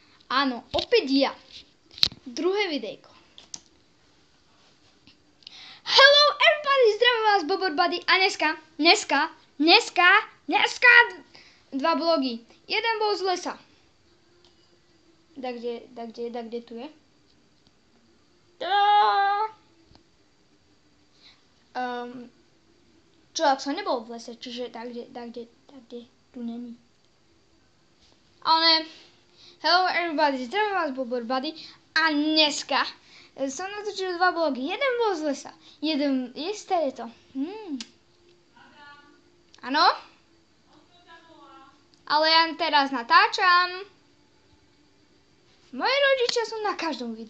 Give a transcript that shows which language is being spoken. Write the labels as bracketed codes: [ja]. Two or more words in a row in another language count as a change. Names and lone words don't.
[sk] Áno, opäť ja. Druhé videjko. [en] Hello everybody, [sk] zdravím vás Boborbody a dneska dva blogy. Jeden bol z lesa. Tak kde tu je? Čo ak som nebol v lese, čiže tak kde tu není. [en] Ale hello everybody, [sk] zdravím vás Boborbody a dneska som natočil dva blogy. Jeden bol z lesa. Jeden, isté je to. Áno? Ale ja teraz natáčam. Moji rodičia sú na každom videu.